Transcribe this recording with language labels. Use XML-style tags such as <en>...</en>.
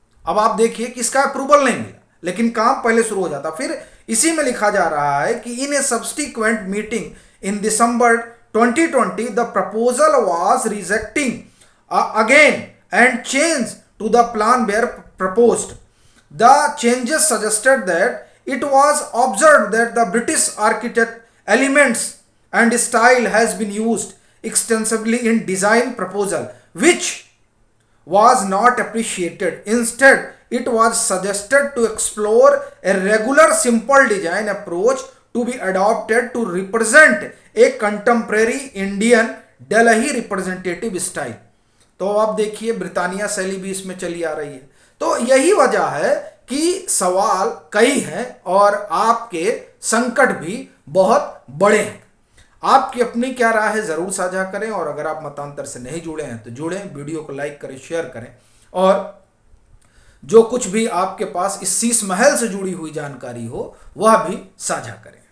<hi>अब आप देखिए कि इसका अप्रूवल नहीं मिला, लेकिन काम पहले शुरू हो जाता। फिर इसी में लिखा जा रहा है कि</hi> <en>In a subsequent meeting in December 2020 the proposal was rejecting again and change to the plan were proposed. The changes suggested that it was observed that the British architect elements and style has been used extensively in design proposal, which was not appreciated. Instead, it was suggested to explore a regular simple design approach to be adopted to represent a contemporary Indian Delhi representative style.</en> <hi>तो आप देखिए Britannia शैली भी इसमें चली आ रही है। तो यही वजह है कि सवाल कई हैं और आपके संकट भी बहुत बड़े हैं। आपकी अपनी क्या राय है जरूर साझा करें, और अगर आप मतांतर से नहीं जुड़े हैं तो जुड़ें, वीडियो को लाइक करें, शेयर करें, और जो कुछ भी आपके पास इस शीश महल से जुड़ी हुई जानकारी हो वह भी साझा करें।</hi>